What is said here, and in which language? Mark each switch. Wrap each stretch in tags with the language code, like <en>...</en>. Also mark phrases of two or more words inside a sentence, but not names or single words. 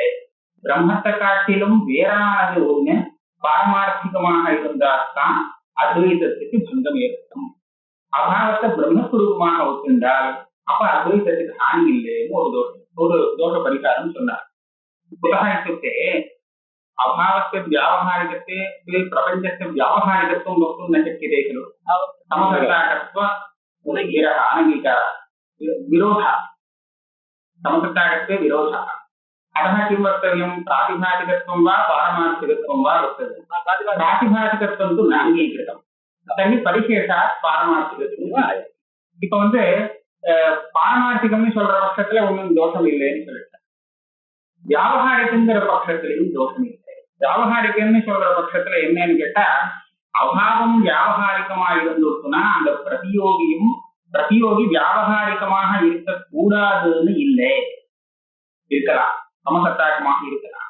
<ta>பிரம்மத்தை காட்டிலும் வேறானது ஒண்ணு பாரமார்த்திகமாக இருந்தால்தான் அத்வைதத்துக்கு பங்கம் ஏற்படும். அபாவத்தை பிரம்மஸ்வரூபமாக ஒத்துண்டால் அப்ப அத்வைதத்துக்கு ஹானி இல்லைன்னு ஒரு தோஷ பரிகாரம் சொன்னார். உதாரணத்துக்கு அபாவத்தை வியாபகாரிகத்தை பிரபஞ்சத்தை வியாபகாரிகத்துவம்</ta> <sa>वक्तुम् न शक्यते खलु समसत्ताकत्व अनङ्गीकार विरोध समसत्ताकत्वे विरोधः अतः किं वक्तव्यं प्रातिभासिकत्वं वा पारमार्थिकत्वं वा वक्तव्यं प्रातिभासिकत्वं तु न अङ्गीकृतं तर्हि परिशेषात् पारमार्थिकत्वं वा</sa> <ta>இப்ப வந்து பாரமார்த்திகம்னு சொல்ற பட்சத்துல ஒன்னும் தோஷம் இல்லைன்னு சொல்லிட்டேன். வியாபகாரிகங்கிற பட்சத்திலையும் தோஷம் இல்லை. வியாபகாரிகம்னு சொல்ற பட்சத்துல என்னன்னு கேட்டா அபாவம் வியாபகாரிகமா இருந்துச்சுன்னா அந்த பிரதியோகி வியாபகாரிகமாக இருக்கக்கூடாதுன்னு இல்லை, இருக்கலாம், சமசத்தாக்கமாக இருக்கலாம்.</ta>